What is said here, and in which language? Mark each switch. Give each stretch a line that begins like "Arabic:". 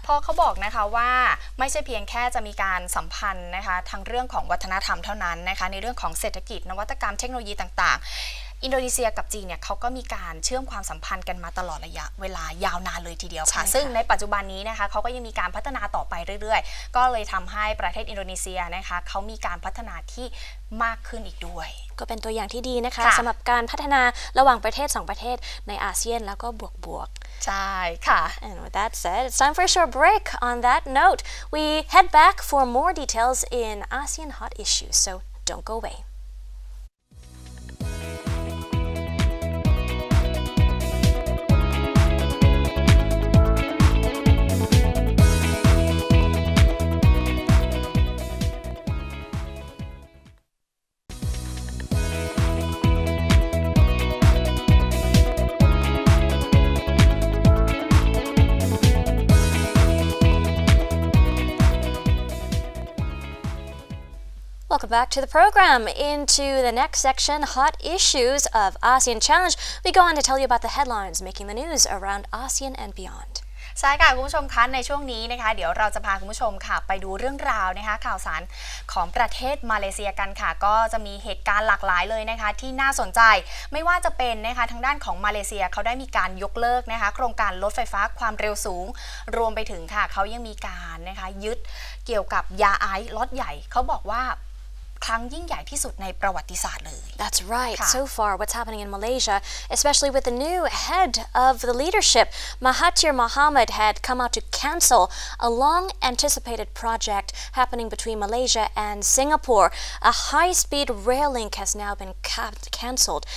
Thai: เพราะเขาบอกนะคะว่าไม่ใช่เพียงแค่จะมีการสัมพันธ์นะคะทั้งเรื่องของวัฒนธรรมเท่านั้นนะคะในเรื่องของเศรษฐกิจนวัตกรรมเทคโนโลยีต่างๆอินโดนีเซียกับจีนเนี่ยเขาก็มีการเชื่อมความสัมพันธ์กันมาตลอดระยะเวลายาวนานเลยทีเดียวค่ะซึ่งในปัจจุบันนี้นะคะเขาก็ยังมีการพัฒนาต่อไปเรื่อยๆก็เลยทำให้ประเทศอินโดนีเซียนะคะเขามีการพัฒนาที่มากขึ้นอีกด้วย ก็เป็นตัวอย่างที่ดีนะคะสำหรับการพัฒนาระหว่างประเทศ2ประเทศในอาเซียนแล้วก็บวก ใช่ค่ะ
English: And with that said, it's time for a short break. On that note, we head back for more details in ASEAN hot issues, so don't go away. Welcome back to the program. Into the next section, hot issues of ASEAN Challenge. We go on to tell you about the headlines making the news around ASEAN and beyond.
Thai: ใช่ค่ะคุณผู้ชมคะในช่วงนี้นะคะเดี๋ยวเราจะพาคุณผู้ชมค่ะไปดูเรื่องราวนะคะข่าวสารของประเทศมาเลเซียกันค่ะก็จะมีเหตุการณ์หลากหลายเลยนะคะที่น่าสนใจไม่ว่าจะเป็นนะคะทางด้านของมาเลเซียเขาได้มีการยกเลิกนะคะโครงการรถไฟฟ้าความเร็วสูงรวมไปถึงค่ะเขายังมีการนะคะยึดเกี่ยวกับยาไอซ์ล็อตใหญ่เขาบอกว่า ครั้งยิ่งใหญ่ที่สุดในประวัติศาสตร์เลย
English: That's right. So far, what's happening in Malaysia, especially with the new head of the leadership, Mahathir Mohamad had come out to cancel a long-anticipated project happening between Malaysia and Singapore. A high-speed rail link has now been cancelled.